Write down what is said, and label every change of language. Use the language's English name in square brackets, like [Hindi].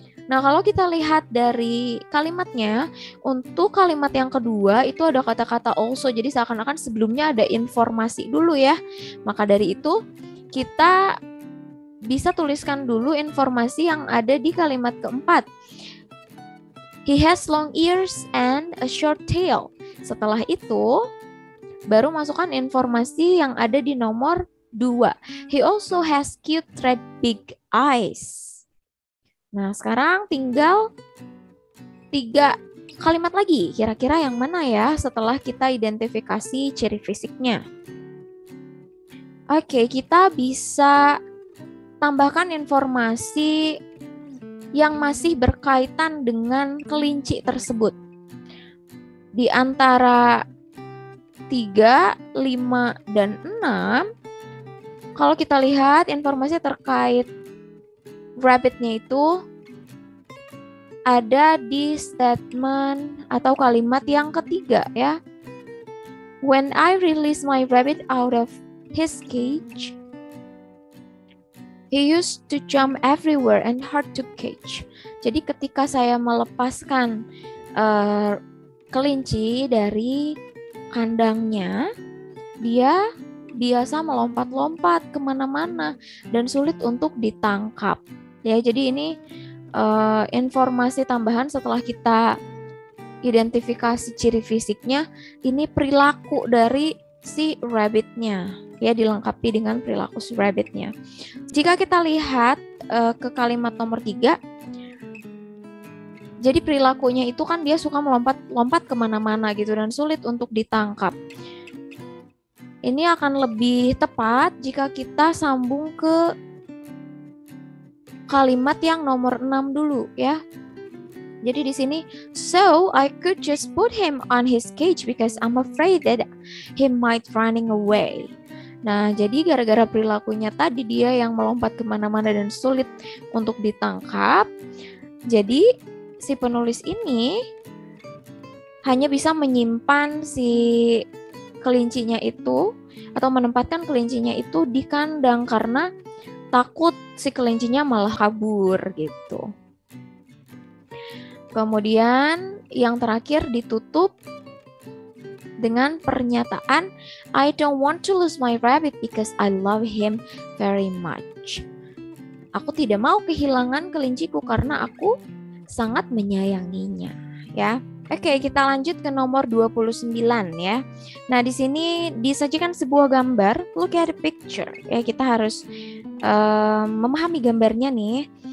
[Indonesian] Nah, kalau kita lihat dari kalimatnya, untuk kalimat yang kedua itu ada kata-kata also. Jadi seakan-akan sebelumnya ada informasi dulu ya. Maka dari itu kita bisa tuliskan dulu informasi yang ada di kalimat keempat. [English] He has long ears and a short tail. [Indonesian] Setelah itu baru masukkan informasi yang ada di nomor 2. [English] He also has cute red big eyes. [Indonesian] Nah, sekarang tinggal 3 kalimat lagi. Kira-kira yang mana ya setelah kita identifikasi ciri fisiknya? Oke, kita bisa tambahkan informasi yang masih berkaitan dengan kelinci tersebut. Di antara 3, 5, dan 6, kalau kita lihat informasi terkait rabbit-nya itu ada di statement atau kalimat yang ketiga ya. [English] When I release my rabbit out of his cage, he used to jump everywhere and hard to catch. [Indonesian] Jadi ketika saya melepaskan kelinci dari kandangnya, dia biasa melompat-lompat kemana-mana dan sulit untuk ditangkap. Ya, jadi ini informasi tambahan setelah kita identifikasi ciri fisiknya, ini perilaku dari si rabbitnya, ya dilengkapi dengan perilaku si rabbitnya. Jika kita lihat ke kalimat nomor 3, jadi perilakunya itu kan dia suka melompat-lompat kemana-mana gitu dan sulit untuk ditangkap. Ini akan lebih tepat jika kita sambung ke kalimat yang nomor 6 dulu ya. Jadi di sini, [English] so I could just put him on his cage because I'm afraid that he might running away. [Indonesian] Nah, jadi gara-gara perilakunya tadi dia yang melompat kemana-mana dan sulit untuk ditangkap, jadi si penulis ini hanya bisa menyimpan si kelincinya itu atau menempatkan kelincinya itu di kandang karena takut si kelincinya malah kabur gitu. Kemudian yang terakhir ditutup dengan pernyataan [English] I don't want to lose my rabbit because I love him very much. [Indonesian] Aku tidak mau kehilangan kelinciku karena aku sangat menyayanginya, ya. Oke, kita lanjut ke nomor 29 ya. Nah, di sini disajikan sebuah gambar. [English] Look at the picture. [Indonesian] Ya, kita harus memahami gambarnya nih.